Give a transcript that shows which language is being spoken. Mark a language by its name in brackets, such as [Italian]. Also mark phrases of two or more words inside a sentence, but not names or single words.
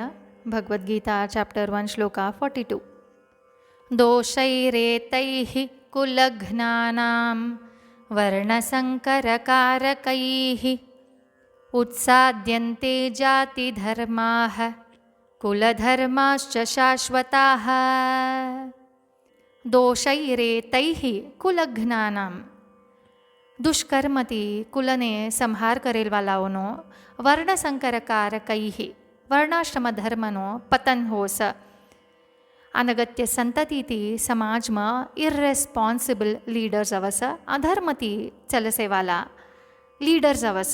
[Sanskrit] भगवद्गीता चैप्टर 1 श्लोका 42. दोषैरेतैः कुलघ्नानां वर्णसंकरकारकैः उत्साद्यन्ते जातिधर्माः कुलधर्माश्च शाश्वताः. दोषैरेतैः कुलघ्नानां [Gujarati] દુષ્કર્મથી કુલને સંહાર કરેલવાલાઓનો વર્ણસંકરકારકૈઃ વર્ણાશ્રમ ધર્મનો પતન હોસ. અનગત્ય સંતતિથી સમાજમાં [English] irresponsible leaders [Gujarati] અવસ, અધર્મથી ચલસેવાલા લીડર્સ અવસ.